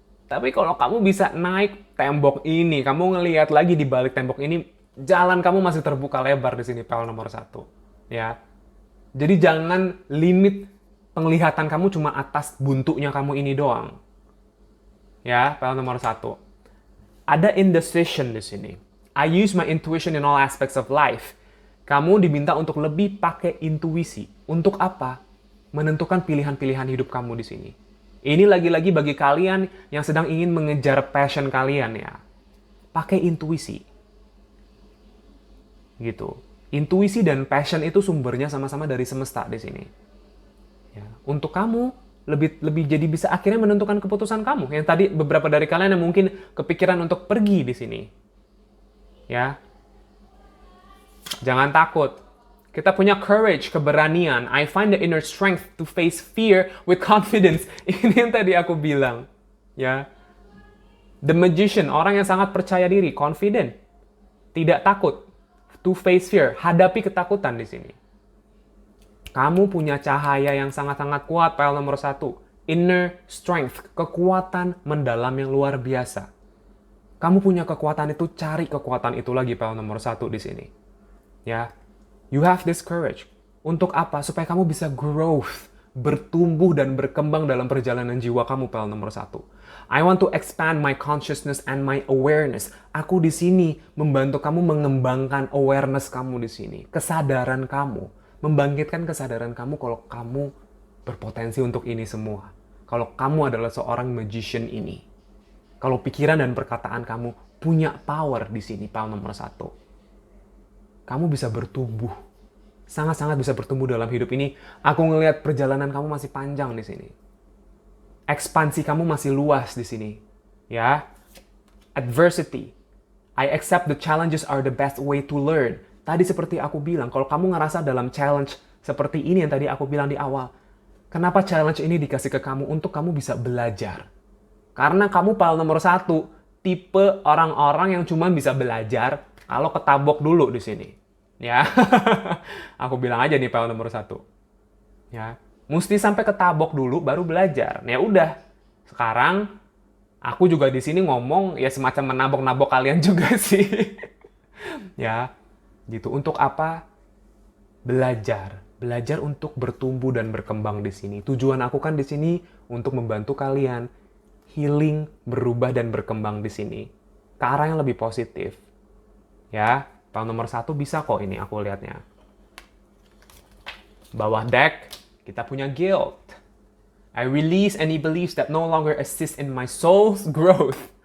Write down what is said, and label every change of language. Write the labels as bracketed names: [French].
[Indonesian] Tapi kalau kamu bisa naik tembok ini, kamu ngelihat lagi di balik tembok ini, jalan kamu masih terbuka lebar di sini, pile nomor 1. Ya. Jadi jangan limit penglihatan kamu cuma atas buntunya kamu ini doang. Ya, pile nomor 1. Ada indecision di sini. [English] I use my intuition in all aspects of life. [Indonesian] Kamu diminta untuk lebih pakai intuisi. Untuk apa? Menentukan pilihan-pilihan hidup kamu di sini. Ini lagi-lagi bagi kalian yang sedang ingin mengejar passion kalian ya. Pakai intuisi. Gitu. Intuisi dan passion itu sumbernya sama-sama dari semesta di sini. Ya, untuk kamu lebih jadi bisa akhirnya menentukan keputusan kamu. Yang tadi beberapa dari kalian yang mungkin kepikiran untuk pergi di sini. Ya. Jangan takut. Kita punya courage, keberanian. [English] I find the inner strength to face fear with confidence. [Indonesian] Ini yang tadi aku bilang. Ya. The magician, orang yang sangat percaya diri, confident. Tidak takut. [English] To face fear, [Indonesian] hadapi ketakutan di sini. Kamu punya cahaya yang sangat-sangat kuat, pile nomor 1. Inner strength, kekuatan mendalam yang luar biasa. Kamu punya kekuatan itu, cari kekuatan itu lagi, pile nomor 1 di sini. [English] Ya, you have this courage. [Indonesian] Untuk apa? Supaya kamu bisa growth, bertumbuh dan berkembang dalam perjalanan jiwa kamu, pile nomor 1. [English] I want to expand my consciousness and my awareness. [Indonesian] Aku di sini membantu kamu mengembangkan awareness kamu di sini, kesadaran kamu, membangkitkan kesadaran kamu kalau kamu berpotensi untuk ini semua. Kalau kamu adalah seorang magician ini. Kalau pikiran dan perkataan kamu punya power di sini, pile nomor 1. Kamu bisa bertumbuh. Sangat-sangat bisa bertumbuh dalam hidup ini. Aku ngelihat perjalanan kamu masih panjang di sini. Ekspansi kamu masih luas di sini. [English] Ya. Adversity. I accept the challenges are the best way to learn. [Indonesian] Tadi seperti aku bilang, kalau kamu ngerasa dalam challenge seperti ini yang tadi aku bilang di awal, kenapa challenge ini dikasih ke kamu untuk kamu bisa belajar? Karena kamu file nomor 1, tipe orang-orang yang cuma bisa belajar kalau ketabok dulu di sini. Ya, aku bilang aja nih file nomor 1. Ya, mesti sampai ketabok dulu baru belajar. Ya udah, sekarang aku juga di sini ngomong ya semacam menabok-nabok kalian juga sih. Ya, gitu. Untuk apa? Belajar. Belajar untuk bertumbuh dan berkembang di sini. Tujuan aku kan di sini untuk membantu kalian healing, berubah dan berkembang di sini ke arah yang lebih positif. Ya, file nomor 1 bisa kok ini aku lihatnya. Bawah deck, kita punya guilt. [English] I release any beliefs that no longer assist in my soul's growth.